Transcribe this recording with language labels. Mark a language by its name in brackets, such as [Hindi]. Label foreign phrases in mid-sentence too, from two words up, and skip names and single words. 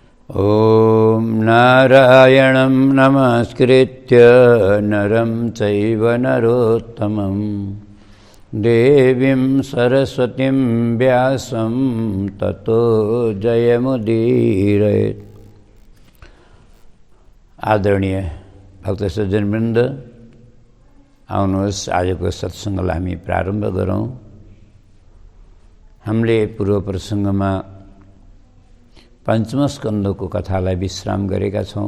[Sanskrit] ॐ नारायणं नमस्कृत्य नरं चैव नरोत्तमं देवीं सरस्वतीं व्यासं ततो जयमुदीरयेत्। [Nepali] आदरणीय भक्त सज्जनवृन्द, आउनुहोस् आजको सत्सङ्गलाई हामी प्रारम्भ गरौँ। हामीले पूर्व प्रसङ्गमा पञ्चम स्कन्धको कथालाई विश्राम गरेका छौँ।